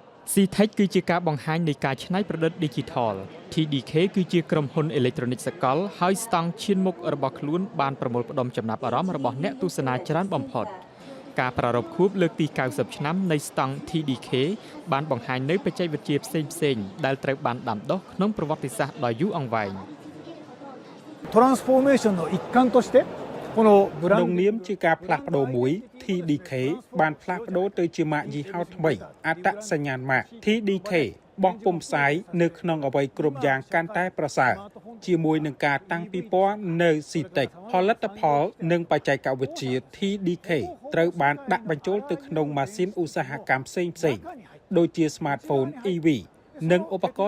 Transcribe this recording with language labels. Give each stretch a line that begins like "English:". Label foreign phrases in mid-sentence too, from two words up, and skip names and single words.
Khmer: C-Tech គឺជាការបង្ហាញនៃការច្នៃប្រឌិត Digital TDK គឺជាក្រុមហ៊ុនអេឡិចត្រូនិកសកលហើយស្តង់ឈានមុខរបស់ខ្លួនបានប្រមូលផ្ដុំចំណាប់អារម្មណ៍របស់អ្នកទស្សនាច្រើនបំផុតការប្រារព្ធខួបលើកទី90ឆ្នាំនៃស្តង់ TDK បានបង្ហាញនៅបច្ចេកវិទ្យាផ្សេងៗដែលត្រូវបានដាំដុះក្នុងប្រវត្តិសាស្ត្រដ៏យូរអង្វែង
Japanese: Transformation の一環としてこのブランド
Khmer: នាមជាការផ្លាស់ប្ដូរមួយ TDK បានផ្លាស់ប្ដូរទៅជាម៉ាកយីហោថ្មីអត្តសញ្ញាណម៉ាក TDK បោះពុម្ពផ្សាយនៅក្នុងអ្វីគ្រប់យ៉ាងកាន់តែប្រសើរជាមួយនឹងការតាំងពិព័រណ៍ នៅ C-Tech ផលិតផលនិងបច្ចេកវិទ្យា TDK ត្រូវបានដាក់បញ្ចូលទៅក្នុងម៉ាស៊ីនឧស្សាហកម្មផ្សេងៗដូចជា Smartphone EV និងឧបករ